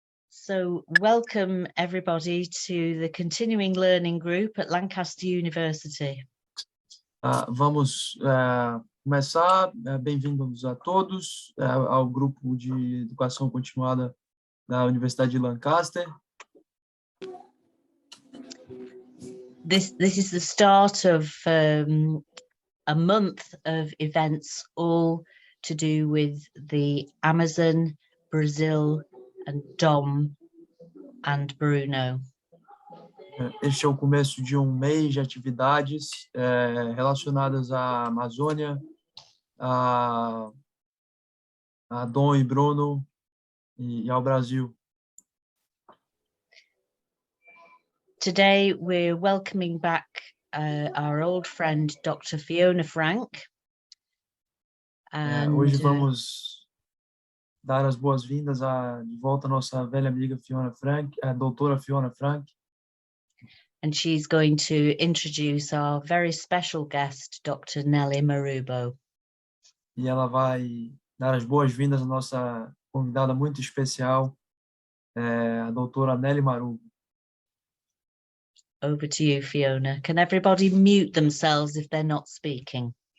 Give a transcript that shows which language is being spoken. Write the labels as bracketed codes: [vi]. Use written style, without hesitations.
[en] So welcome everybody to the Continuing Learning Group at Lancaster University. [pt] Vamos começar. Bem-vindos a todos ao grupo de educação continuada da Universidade de Lancaster. [en] This is the start of a month of events, all to do with the Amazon, Brazil, and Dom and Bruno. [pt] Este é o começo de um mês de atividades relacionadas à Amazônia, a Dom e Bruno e ao Brasil. [en] Today we're welcoming back our old friend Dr. Fiona Frank. And, [pt] hoje vamos dar as boas-vindas de volta à nossa velha amiga Fiona Frank, a doutora Fiona Frank. [en] And she's going to introduce our very special guest, Dr. Nelly Marubo. [pt] E ela vai dar as boas-vindas à nossa convidada muito especial, a doutora Nelly Marubo. [en] Over to you, Fiona. Can everybody mute themselves if they're not speaking?